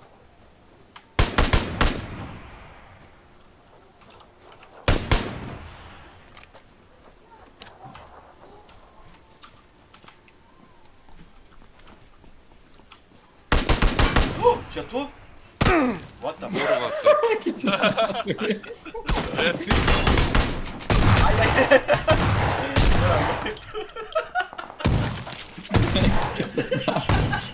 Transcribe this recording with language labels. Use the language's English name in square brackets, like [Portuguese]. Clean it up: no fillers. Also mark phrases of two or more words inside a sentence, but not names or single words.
[Lithuanian] Čia tu? [English] What the fuck? [Lithuanian] Kurva, tai... Kičias nahui. Kičias nahui.